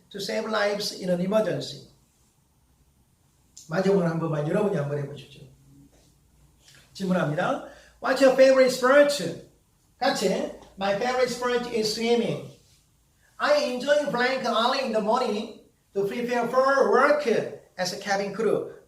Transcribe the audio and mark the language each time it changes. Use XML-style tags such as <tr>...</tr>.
<en>To save lives in an emergency.</en> <ko>마지막으로 한 번만 여러분이 한번 해보십시오. 질문합니다.</ko> <en>What's your favorite sport?</en> <ko>같이.</ko> <en>My favorite sport is swimming. I enjoy playing early in the morning to prepare for work as a cabin crew.</en>